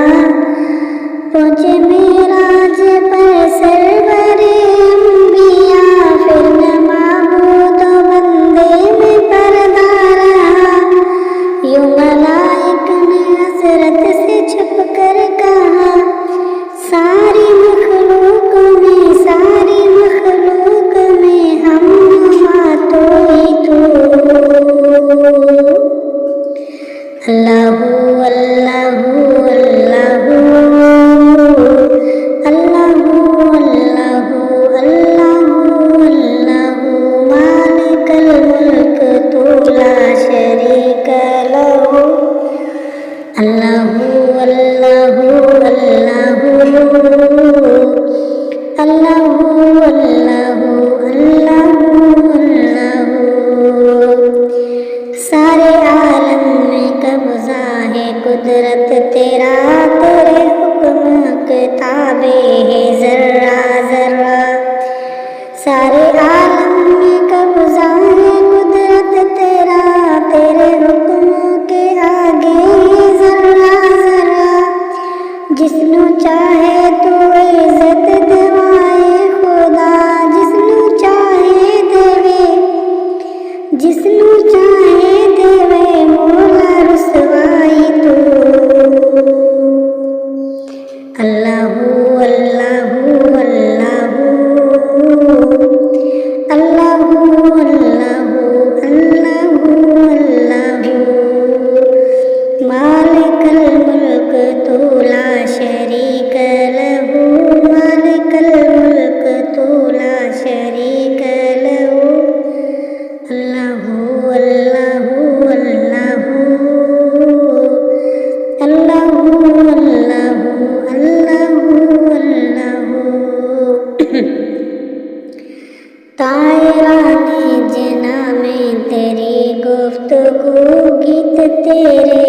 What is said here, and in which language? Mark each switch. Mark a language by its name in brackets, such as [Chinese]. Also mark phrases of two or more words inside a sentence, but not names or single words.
[Urdu] پہنچے معراج پر سرورِ انبیا، پھر نہ معبود بندے میں پردہ رہا. یوں ملائک نے حسرت سے چھپ کر کہا، ساری مخلوق میں ہم تو ہی تو. [Arabic] اللہ اللہ اللہ اللہ اللہ اللہ اللہ مالک الملک تو لا شریک لہ اللہ اللہ اللہ اللہ اللہ اللہ اللہ. [Urdu] سارے عالم میں قبضہ ہے قدرت تیرا، تیرے حکم کے تابع ہے ذرہ ذرہ. سارے عالم میں قبضہ ہے قدرت تیرا، تیرے حکم کے آگے ہے ذرہ ذرہ. [Punjabi] جسنوں چاہے تو عزت دوائے خدا، جسنوں چاہے دیوے، جسنوں چاہے دیوے مولا رسوائی تو. [Arabic] اللہ اللہ اللہ اللہ اللہ اللہ اللہ مالک الملک تو لا شریک لہ مالک الملک تو لا شریک لہ اللہ اللہ اللہ اللہ اللہ اللہ اللہ. [Urdu] طائرانِ جناں میں تیری گفتگو، گیت تیرے